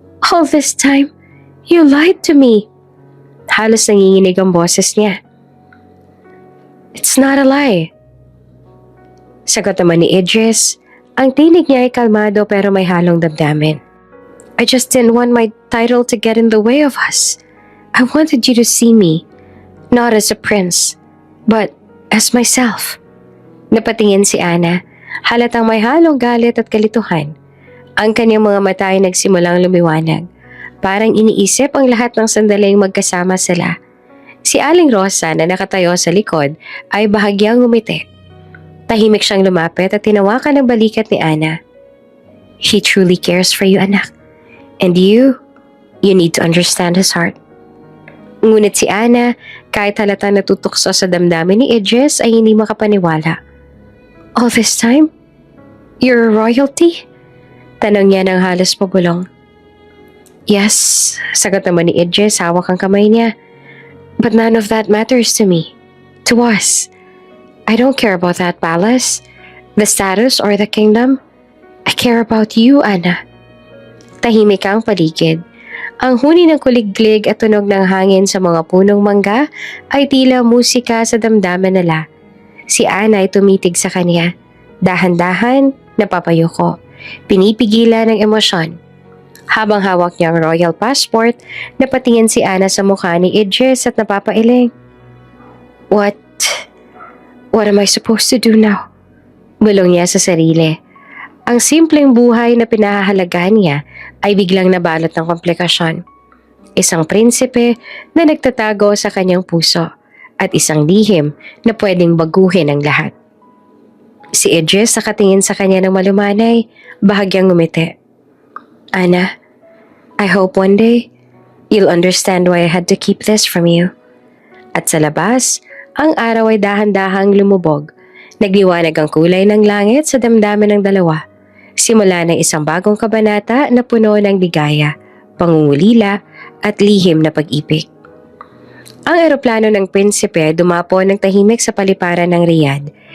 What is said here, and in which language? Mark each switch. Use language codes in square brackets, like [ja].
[en] All this time, you lied to me. [tl] Halos nanginginig ang boses niya. [en] It's not a lie. [tl] Sagot naman ni Idris, ang tinig niya ay kalmado pero may halong damdamin. [en] I just didn't want my title to get in the way of us. I wanted you to see me, not as a prince, but as myself. [tl] Napatingin si Ana, halatang may halong galit at kalituhan. Ang kanyang mga mata ay nagsimulang lumiwanag. Parang iniisip ang lahat ng sandaling magkasama sila. Si Aling Rosa na nakatayo sa likod ay bahagyang ngumiti. Tahimik siyang lumapit at tinawakan ang balikat ni Ana. [en] He truly cares for you, anak. And you need to understand his heart. [tl] Ngunit si Ana, kahit halatang natutukso sa damdamin ni Idris ay hindi makapaniwala. [en] All this time? You're a royalty? [tl] Tanong niya ng halos pabulong. Yes, sagot naman ni Idris, hawak ang kamay niya. [en] But none of that matters to me. To us. I don't care about that palace, the status or the kingdom. I care about you, Ana. [tl] Tahimik ang paligid. Ang huni ng kuliglig at tunog ng hangin sa mga punong mangga ay tila musika sa damdamin nila. Si Ana ay tumitig sa kanya. Dahan-dahan, napapayuko. Pinipigilan ng emosyon. Habang hawak niya ang royal passport, napatingin si Ana sa mukha ni Idris at napapailing. [en] What am I supposed to do now? [tl] Bulong niya sa sarili. Ang simpleng buhay na pinahahalagahan niya ay biglang nabalot ng komplikasyon. Isang prinsipe na nagtatago sa kanyang puso at isang lihim na pwedeng baguhin ang lahat. Si Idris nakatingin sa kanya ng malumanay, bahagyang ngumiti. [en] Ana, I hope one day you'll understand why I had to keep this from you. [tl] At sa labas, ang araw ay dahan-dahang lumubog. Nagliwanag ang kulay ng langit sa damdamin ng dalawa. Simula ng isang bagong kabanata na puno ng ligaya, pangungulila at lihim na pag-ibig. Ang eroplano ng prinsipe dumapo ng tahimik sa paliparan ng Riyadh.